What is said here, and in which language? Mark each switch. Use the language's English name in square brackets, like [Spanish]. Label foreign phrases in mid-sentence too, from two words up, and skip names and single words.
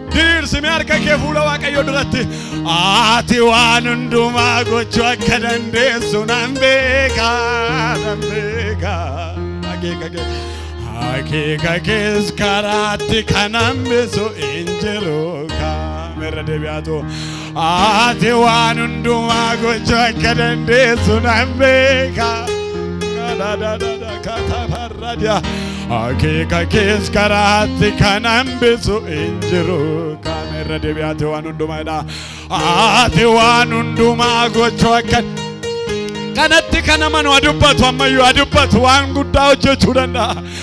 [Oromo] Diriirsi mee harka kee fuula Waaqayyoo duratti. Ati waan hundumaa gochuu akka dandeessu nan beeka, nan beeka. Akeeka kee, akeeka kees karaatti kan hambisu hin jiru ka. Irra deebi'aatu. Ati waan hundumaa gochuu akka dandeessu nan beeka. Da, da, da, da, ka, ta, Raadiyaa. Akeeka kees karaatti kan hambisu hin jiru. Kaame irra deebi'aati waan hundumaa jedha. Ati waan hundumaa gochuu akka kanatti kan amanu haa dubbatu ammayyuu haa dubbatu waan guddaa hojjechuu danda'a.